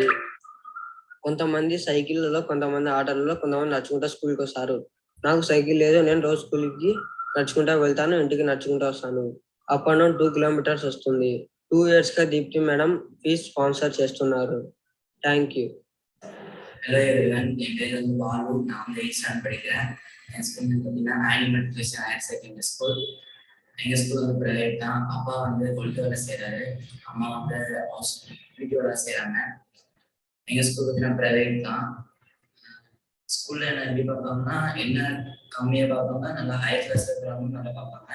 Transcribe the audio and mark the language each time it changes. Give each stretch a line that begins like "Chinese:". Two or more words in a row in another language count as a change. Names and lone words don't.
Telugu: కొంతమంది సైకిళ్ళలో, కొంతమంది ఆటోలలో, కొంతమంది నడుచుకుంటా స్కూల్కి వస్తారు. నాకు సైకిల్ లేదు. నేను రోజు స్కూల్కి నడుచుకుంటా వెళ్తాను, ఇంటికి నడుచుకుంటా వస్తాను.
English: up and down
Telugu: 2 kilometers వస్తుంది. 2 years గా దీప్తి మేడం ఫీజ్ స్పాన్సర్ చేస్తున్నారు.
English: thank you. hello everyone,
Tamil: என் பேர் வந்து பாலு. நான் வந்து
English: 8th standard
Tamil: படிக்கிறேன். என் ஸ்கூல் பார்த்தீங்கன்னா ஆனிமல் நியூட்ரிஷன் ஹையர் செகண்டரி ஸ்கூல். எங்கள் ஸ்கூல் வந்து ப்ரைவேட் தான். அப்பா வந்து கொளுத்து வேலை செய்கிறாரு, அம்மா வந்து வீட்டு வேலை செய்கிறாங்க. எங்கள் ஸ்கூல் பார்த்தீங்கன்னா ப்ரைவேட் தான். ஸ்கூலில் என்ன எப்படி பார்ப்பாங்கன்னா, என்ன கம்மியாக பார்ப்பாங்க, நல்லா
English: higher class
Tamil: இருக்கிறவங்க நல்லா பார்ப்பாங்க.